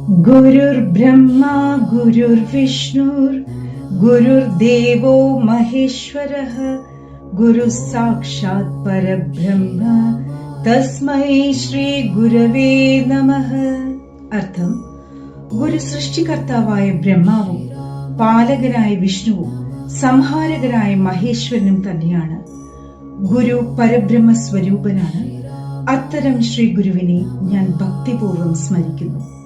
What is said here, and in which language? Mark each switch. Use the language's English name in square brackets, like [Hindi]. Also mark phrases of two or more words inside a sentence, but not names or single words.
[Sanskrit] गुरुर्ब्रह्मा गुरुर्विष्णुर् गुरुर्देवो महेश्वरः गुरुः साक्षात् परब्रह्म तस्मै ശ്രീ ഗുരവേ നമഃ. [Malayalam] അർത്ഥം: ഗുരു സൃഷ്ടികർത്താവായ ബ്രഹ്മാവും പാലകനായ വിഷ്ണുവും സംഹാരകനായ മഹേശ്വരനും തന്നെയാണ്. ഗുരു പരബ്രഹ്മ സ്വരൂപനാണ്. അത്തരം ശ്രീ ഗുരുവിനെ ഞാൻ ഭക്തിപൂർവ്വം സ്മരിക്കുന്നു.